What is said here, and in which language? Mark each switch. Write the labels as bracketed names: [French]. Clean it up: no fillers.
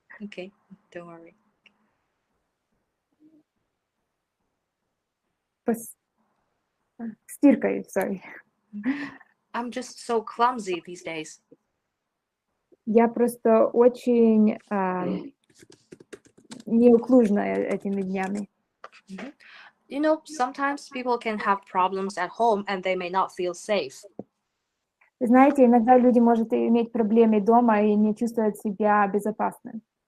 [English] Okay, don't worry. [Russian] Стиркой, sorry. [English] I'm just so clumsy these days. [Russian] Я просто очень неуклюжная этими днями. [English] You know, sometimes people can have problems at home and they may not feel safe. [Russian] Вы знаете, иногда люди могут иметь проблемы дома и не чувствовать себя безопасно.